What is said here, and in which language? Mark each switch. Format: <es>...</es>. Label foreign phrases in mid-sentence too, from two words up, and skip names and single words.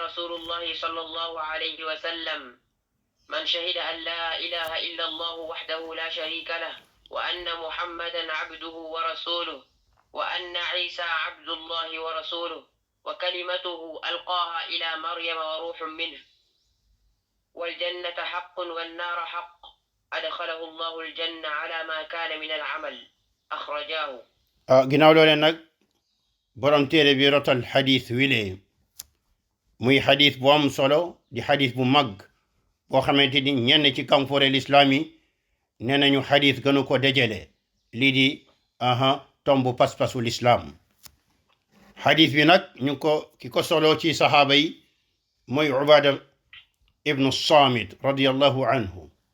<ar>رسول الله صلى الله عليه وسلم: من شهد أن لا إله إلا الله وحده لا شريك له وأن محمدا عبده ورسوله وأن عيسى عبد الله ورسوله وكلمته ألقاها إلى مريم وروح منه والجنة حق والنار حق أدخله الله الجنة على ما كان من العمل أخرجاه.</ar> <wo>ginnaaw loole nag borom téere bi rotal xadis wile muy xadis bu am solo di xadis bu mag boo xamante ni ñenn ci kanfoore lislaam yi nee nañu xadis gënu ko dajale lii di tombu pas-pasu lislaam xadis bi nag ñu ko ki ko solo ci saxaaba yi mooy Ubaada ibnu Saamit</wo> <ar>رضي الله عنه</ar>